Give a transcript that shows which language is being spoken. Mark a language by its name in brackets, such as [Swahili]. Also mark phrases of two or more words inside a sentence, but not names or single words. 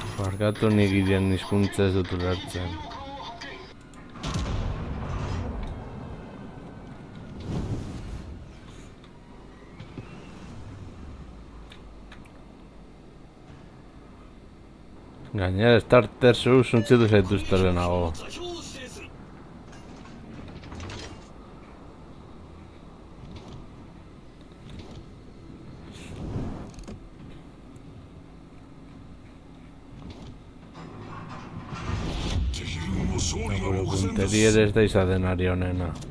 [Basque] Barkatu nik iren hizkuntza ez dut ulertzen. Gainera, starter zu suntzitu zaituzte lehenago. [Japanese] 座標を指定する [Basque] Gure punteri ere ez da izaten ari honena.